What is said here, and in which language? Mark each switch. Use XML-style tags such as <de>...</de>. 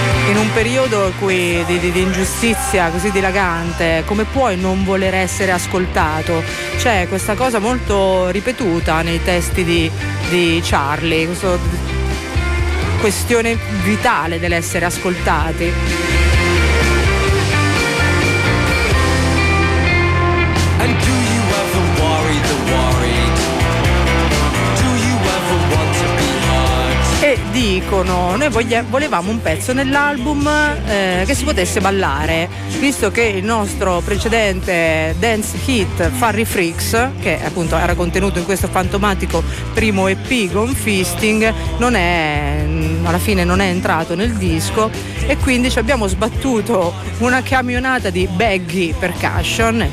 <it>In un periodo qui di ingiustizia così dilagante, come puoi non voler essere ascoltato? C'è questa cosa molto ripetuta nei testi di Charlie, questo, questione vitale dell'essere ascoltati.</it> <en>And do you ever worry the worried? Do you ever want to be hurt?</en> <it>E dicono: noi volevamo un pezzo nell'album che si potesse ballare, visto che il nostro precedente dance hit Furry Freaks, che appunto era contenuto in questo fantomatico primo EP Gone Feasting, non è, alla fine non è entrato nel disco, e quindi ci abbiamo sbattuto una camionata di baggy percussion.</it>